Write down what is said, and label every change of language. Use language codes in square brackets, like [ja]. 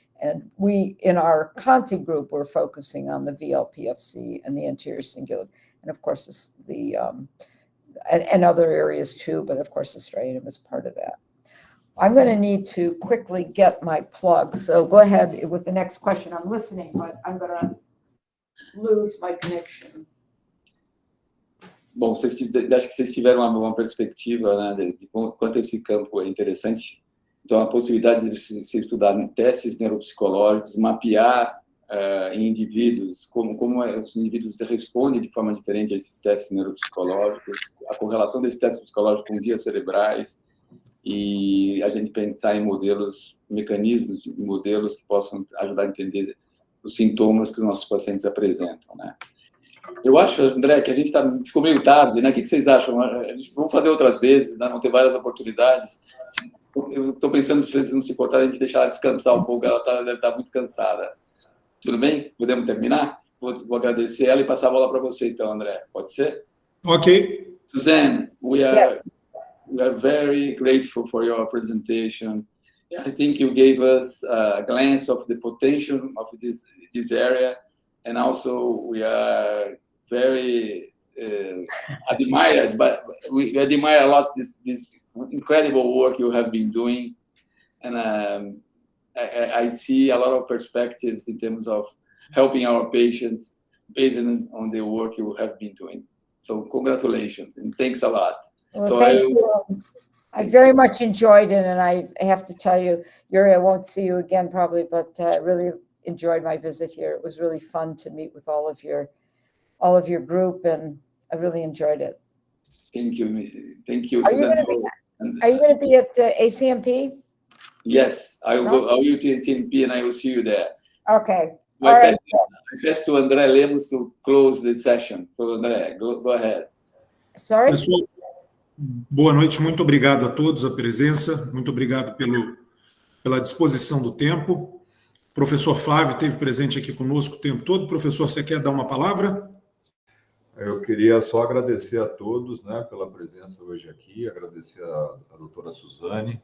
[en] And we, in our Conti group, we're focusing on the VLPFC and the anterior cingulate, and of course and other areas too, but of course the striatum is part of that. I'm going to need to quickly get my plug, so go ahead with the next question. I'm listening, but I'm going to lose my connection. [pt] Bom, acho que vocês tiveram uma perspectiva, né, de quanto esse campo é interessante. Então, a possibilidade de se estudar testes neuropsicológicos, mapear em indivíduos, como os indivíduos respondem de forma diferente a esses testes neuropsicológicos, a correlação desses testes psicológicos com vias cerebrais, e a gente pensar em mecanismos, modelos que possam ajudar a entender os sintomas que os nossos pacientes apresentam, né? Eu acho, André, que a gente ficou meio tarde, né? O que vocês acham? Vamos fazer outras vezes, né? Vão ter várias oportunidades. Eu estou pensando, se vocês não se importarem, a gente deixar ela descansar um pouco, ela deve estar muito cansada. Tudo bem? Podemos terminar? Vou agradecer ela e passar a bola para você, então, André. Pode ser? Ok. [en] Suzanne, we are very grateful for your presentation. I think you gave us a glance of the potential of this area, and also we are very admired, but we admire a lot this incredible work you have been doing, and I see a lot of perspectives in terms of helping our patients based on the work you have been doing. So congratulations and thanks a lot. Well, so thank you. I very much enjoyed it, and I have to tell you, Yuri, I won't see you again probably, but I really enjoyed my visit here. It was really fun to meet with all of your group, and I really enjoyed it. Thank you. Thank you. Are you going to be at ACMP? Yes, I will go. I will to ACMP, and I will see you there. Okay. I pass to André Lemos to close the session. So André, go ahead. Sorry. [pt] Pessoal, boa noite, muito obrigado a todos a presença, muito obrigado pela disposição do tempo. O professor Flávio esteve presente aqui conosco o tempo todo. Professor, você quer dar uma palavra? Eu queria só agradecer a todos, né, pela presença hoje aqui, agradecer a doutora Suzane.